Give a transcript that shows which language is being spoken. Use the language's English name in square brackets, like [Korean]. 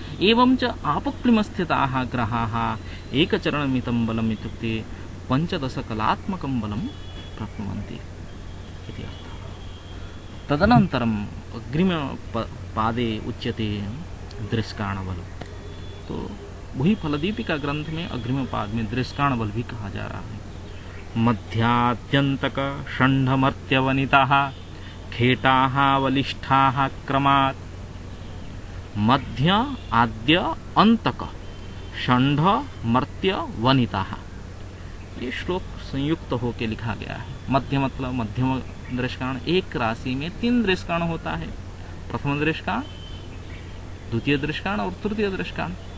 [Sanskrit] एवं च आपक्लिमस्थिताः ग्रहाः एकचरणमितं बलम् इत्युक्ते 15 कलात्मकं बलं प्राप्नुवन्ति इति अर्थः। तदनन्तरम् अग्रिम पादे उच्यते दृष्काण बल। [Hindi] तो वही फलदीपिका ग्रंथ में अग्रिम पाद में दृष्काण बल भी कहा जा रहा है। [Sanskrit] मध्याद्यन्तक षण्ढमर्त्यवनिताः खेटाः बलिष्ठाः क्रमात्। मध्य आद्य अंतक षण्ढ मर्त्य वनिताः, [Hindi] ये श्लोक संयुक्त होकर लिखा गया है। मध्य मतलब मध्यम दृष्काण, एक राशि में 3 दृष्काण होता है, प्रथम दृष्काण, द्वितीय दृष्काण और तृतीय दृष्काण।